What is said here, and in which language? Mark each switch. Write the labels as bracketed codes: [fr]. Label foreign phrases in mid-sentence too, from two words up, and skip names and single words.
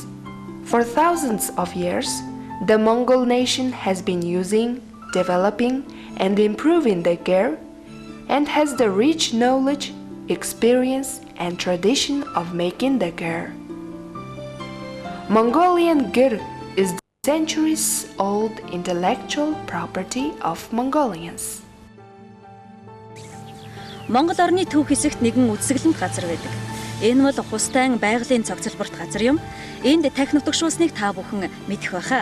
[en] For thousands of years, the Mongol nation has been using, developing, and improving the ger, and has the rich knowledge, experience, and tradition of making the ger. Mongolian ger is the centuries-old intellectual property of Mongolians. [mn] Монгол орны төв хэсэгт нэгэн үсгэлэнт газар байдаг. Энэ бол хустайн байгалийн цогцлборт газар юм. Энд тахин утгшуулсныг та бүхэн мэдэх байхаа.